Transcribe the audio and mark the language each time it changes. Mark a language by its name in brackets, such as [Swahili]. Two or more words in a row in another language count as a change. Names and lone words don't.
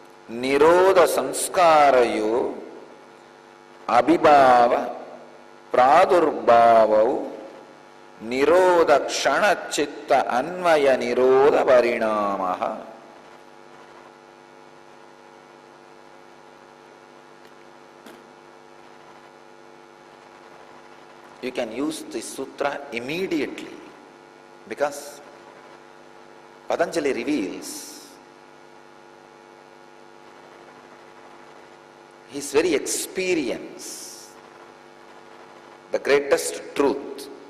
[Sanskrit] nirodha sanskarayo abhibhava pradurbhavau nirodha kshana chitta anvaya nirodha parinamaha. [English] You can use this sutra immediately because Patanjali reveals his very experience, the greatest truth.